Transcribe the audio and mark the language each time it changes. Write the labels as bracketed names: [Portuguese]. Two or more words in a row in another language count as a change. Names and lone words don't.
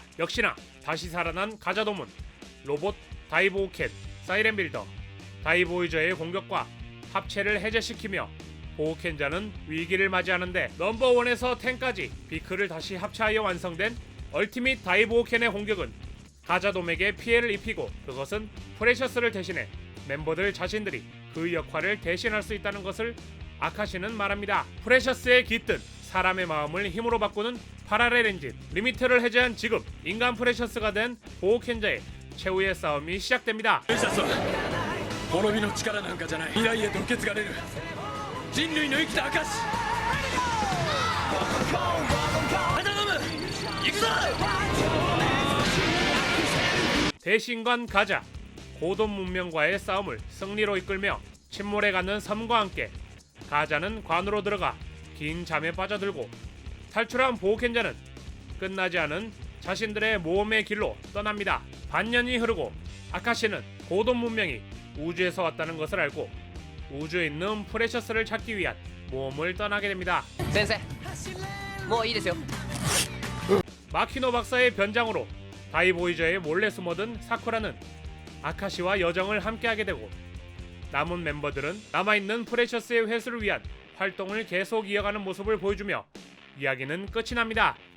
[Korean] 역시나 다시 살아난 가자돔은 로봇 다이보우켄, 사이렌 빌더, 다이보이저의 공격과 합체를 해제시키며 보호켄자는 위기를 맞이하는데 넘버1에서 10까지 비크를 다시 합체하여 완성된 얼티밋 다이보우켄의 공격은 가자돔에게 피해를 입히고 그것은 프레셔스를 대신해 멤버들 자신들이 그 역할을 대신할 수 있다는 것을 아카시는 말합니다. 프레셔스에 깃든 사람의 마음을 힘으로 바꾸는 파라렐 엔진 리미트를 해제한 지금 인간 프레셔스가 된 보호켄자의 최후의 싸움이 시작됩니다. [Japanese] 滅びの力なんかじゃない未来へと受け継がれる人類の生きた証ガザドム行くぞ [Korean] 대신관 가자 고돔 문명과의 싸움을 승리로 이끌며 침몰해 가는 섬과 함께 가자는 관으로 들어가 긴 잠에 빠져들고 탈출한 보호켄자는 끝나지 않은 자신들의 모험의 길로 떠납니다. 반년이 흐르고 아카시는 고돔 문명이 우주에서 왔다는 것을 알고 우주에 있는 프레셔스를 찾기 위한 모험을 떠나게 됩니다. [Japanese] 先生もういいですよ [Korean] 마키노 박사의 변장으로 다이보이저에 몰래 숨어든 사쿠라는 아카시와 여정을 함께하게 되고 남은 멤버들은 남아있는 프레셔스의 회수를 위한 활동을 계속 이어가는 모습을 보여주며 이야기는 끝이 납니다.